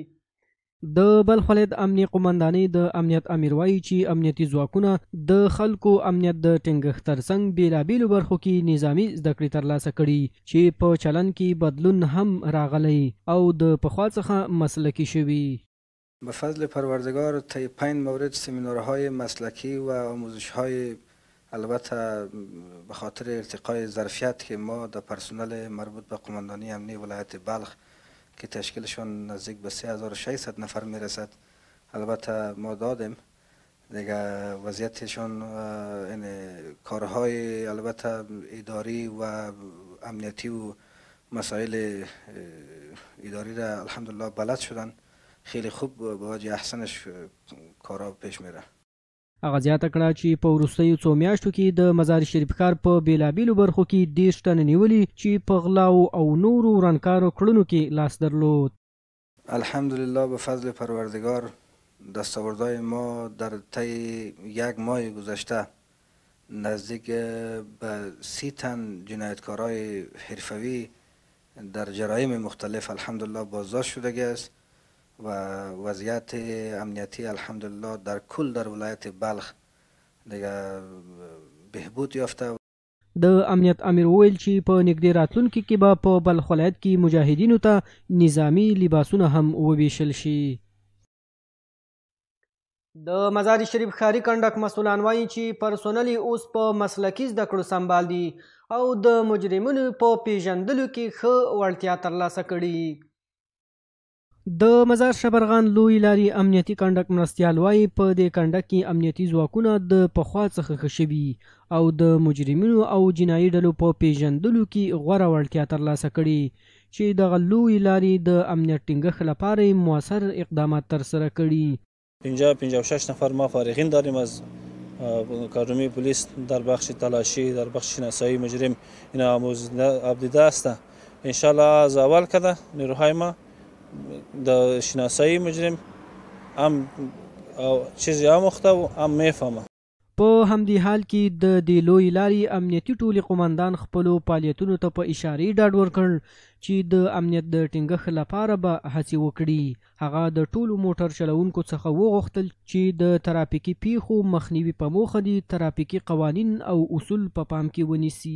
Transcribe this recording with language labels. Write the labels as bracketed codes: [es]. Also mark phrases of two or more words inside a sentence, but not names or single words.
[ps] د بلخ ولایت امنیې قومندانۍ د امنیت امیر وایي چې امنیتي ځواکونه د خلکو امنیت د ټینګښت ترڅنګ بیلابیلو برخو کې نظامي زده کړې ترلاسه کړي چې په چلند کې بدلون هم راغلی او د پخوا څخه مسلکي شوي. [fa] به فضل پروردگار طی 5 مورد سمینارهای مسلکی و آموزش‌های البته به خاطر ارتقای ظرفیت که ما در پرسنل مربوط به قماندانی امنی ولایت بلخ که تشکیلشون نزدیک به 3600 نفر میرسد البته ما دادیم دیگه. وضعیتشون این کارهای البته اداری و امنیتی و مسائل اداری را الحمدلله بلد شدن، خیلی خوب به وجه احسنش کارا پیش میره. [ps] هغه زیاته کړه چې په وروستیو 2 میاشتو کې د مزار شریف ښار په بیلابیلو برخو کې 30 تنه نیولي چې په غلاو او نورو ورانکارو کړنو کې لاس درلود. [fa] الحمدلله به فضل پروردگار دستاوردهای ما در طی 1 ماه گذشته نزدیک به 30 تن جنایتکارای حرفوی در جرایم مختلف الحمدلله بازداشت شده است و وضعیت امنیتی الحمدلله در کل در ولایت بلخ دیگه بهبود یافته. [ps] د امنیت امیر وویل چې په نږدې راتلونکي کې به په بلخ ولایت کې مجاهدینو ته نظامی لباسونه هم وویشل شي. د مزار شریف ښاري کنډک مسؤلان وایي چې پرسونل اوس په مسلکي زده کړو سمبال دي او د مجرمینو په پیژندلو کې ښه وړتیا ترلاسه کړي. د مزار شبرغان لوی لارې امنیتي کنډک مرستیال وایي په دې کنډک کې امنیتي ځواکونه د پخوا څخه ښه شوي او د مجرمینو او جنایي ډلو په پیژندلو کې غوره وړتیا ترلاسه کړي چې دغه لوی لارې د امنیت ټینګښت لپاره مؤثر اقدامات ترسره کړي. [fa] 56 نفر ما فارغین داریم از کارمی پلیس در بخش تلاشی، در بخش شناسایی مجرم اینا آموزیده است. انشالله از اول کده نیروهای ما د شناسایی مجرم هم چیزی آموخته و هم میفهمه. [ps] په همدې حال کې د دې لوی لارې امنیتي ټولې قمندان خپلو فعالیتونو ته په اشارې ډاډ ورکړ چې د امنیت د ټینګښت لپاره به هڅې وکړي. هغه د ټولو موټر چلوونکو څخه وغوښتل چې د ترافیکي پیښو مخنیوي په موخه دي ترافیکي قوانین او اصول په پام کې ونیسي.